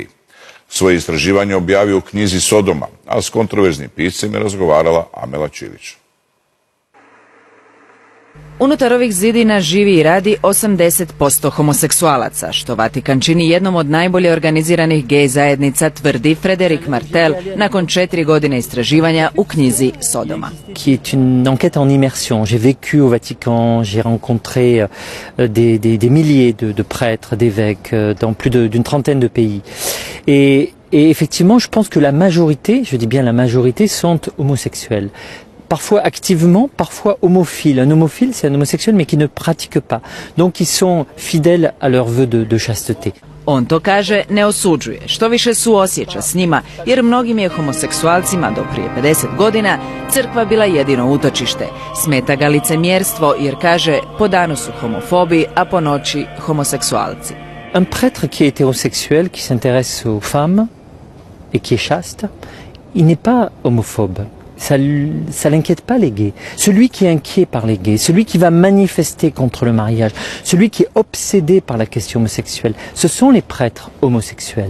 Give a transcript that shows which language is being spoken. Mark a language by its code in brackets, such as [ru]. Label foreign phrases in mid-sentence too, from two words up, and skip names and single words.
[hr] Svoje istraživanje objavio u knjizi Sodoma, a s kontroverznim piscem je razgovarala Amela Čilić. Unutar ovih zidina živi i radi 80% homoseksualaca, što Vatikan čini jednom od najbolje organiziranih gej zajednica, tvrdi Frédéric Martel nakon 4 godine istraživanja u knjizi Sodoma. [fr] Qui est une enquête en immersion. J'ai vécu au Vatican, j'ai rencontré des milliers de prêtres, d'évêques dans plus d'une trentaine de pays. Et effectivement, je pense que la majorité, je dis bien la majorité, sont homosexuels. Parfois activement, parfois homophiles. Un homophile, c'est un homosexuel, mais qui ne pratique pas. Donc, ils sont fidèles à leur vœu de chasteté. [hr] On to kaže ne osuđuje, što više suosjeća s njima, jer mnogim je homoseksualcima do prije 50 godina crkva bila jedino utočište. Smeta ga licemjerstvo, jer kaže po danu su homofobi, a po noći homoseksualci. [fr] Un prêtre qui est hétérosexuel, qui s'intéresse aux femmes et qui est chaste, il n'est pas homophobe. Ça n'inquiète pas les gays. Celui qui est inquiet par les gays, celui qui va manifester contre le mariage, celui qui est obsédé par la question homosexuelle, ce sont les prêtres homosexuels.